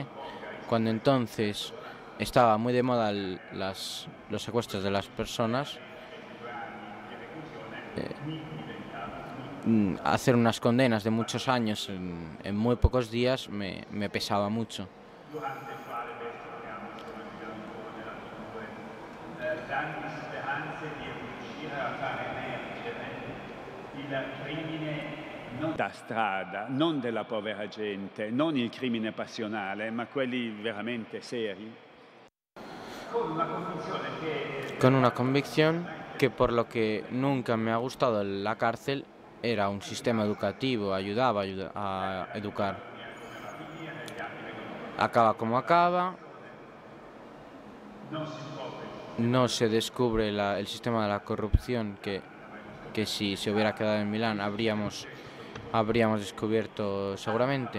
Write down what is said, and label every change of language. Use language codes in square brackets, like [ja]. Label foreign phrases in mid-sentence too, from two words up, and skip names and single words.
[es] Cuando entonces estaba muy de moda los secuestros de las personas, hacer unas condenas de muchos años en muy pocos días me pesaba mucho. [it] Da strada, non della povera gente, non il crimine passionale, ma quelli veramente seri. [es] Con una convicción que por lo que nunca me ha gustado la cárcel era un sistema educativo, ayudaba a educar. Acaba como acaba, no se descubre el sistema de la corrupción que si se hubiera quedado en Milán habríamos descubierto seguramente.